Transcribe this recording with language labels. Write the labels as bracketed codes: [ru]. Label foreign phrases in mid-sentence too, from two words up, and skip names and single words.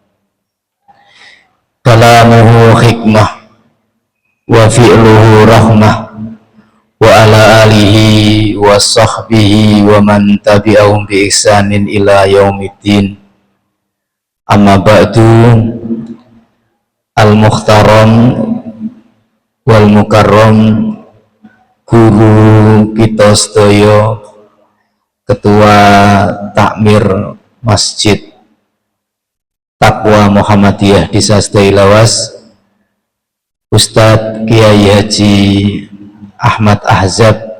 [ar] كلامه حكمة وفعله رحمة وعلى آله وصحبه ومن تبعهم بإحسان إلى يوم الدين. أما بعد. المحترم والمكرم [id] guru kita sedaya, Ketua Takmir Masjid Taqwa Muhammadiyah Desa Sedaya Lawas, Ustadz Kiai Haji Ahmad Ahzab,